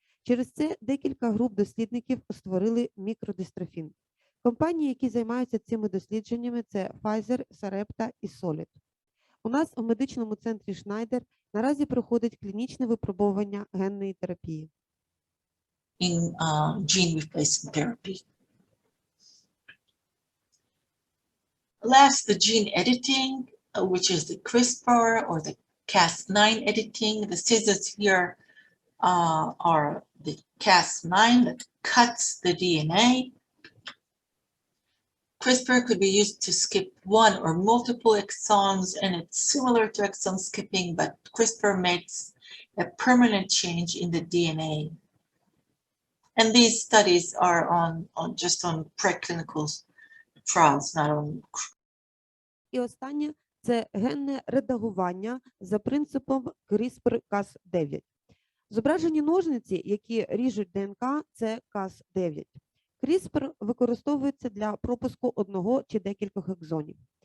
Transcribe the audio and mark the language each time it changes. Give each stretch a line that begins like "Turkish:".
Ukrainian: Через це декілька груп дослідників створили мікродистрофін. Компанії, які займаються цими дослідженнями, це Pfizer, Sarepta і Solid. У нас у медичному центрі Шнайдер наразі проходить клінічне випробування генної терапії.
English: In gene replacement therapy. Last, the gene editing, which is the CRISPR or the Cas9 editing. The scissors here are the Cas9 that cuts the DNA. CRISPR could be used to skip one or multiple exons, and it's similar to exon skipping, but CRISPR makes a permanent change in the DNA. And these studies are just on preclinical trials, not on.
Ukrainian: І останнє – це генне редагування за принципом CRISPR-Cas9. Зображені ножниці, які ріжуть ДНК, це Cas9. CRISPR використовується для пропуску одного чи декількох екзонів.